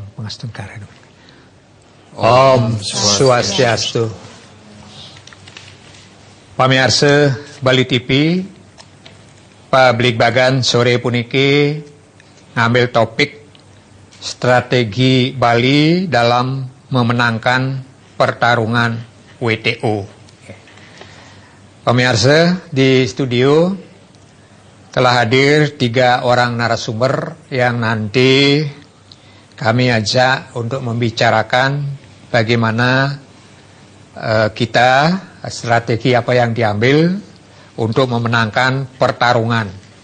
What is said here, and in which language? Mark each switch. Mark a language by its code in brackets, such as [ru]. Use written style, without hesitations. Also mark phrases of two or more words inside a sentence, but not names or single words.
[ban] Mastungkara. Om Swastiastu. [id] Pamirsa Bali TV, [ban] publik bagan sore puniki ngambil topik [id] strategi Bali dalam memenangkan pertarungan WTO. Pemirsa, di studio telah hadir 3 orang narasumber yang nanti kami ajak untuk membicarakan bagaimana kita, strategi apa yang diambil untuk memenangkan pertarungan.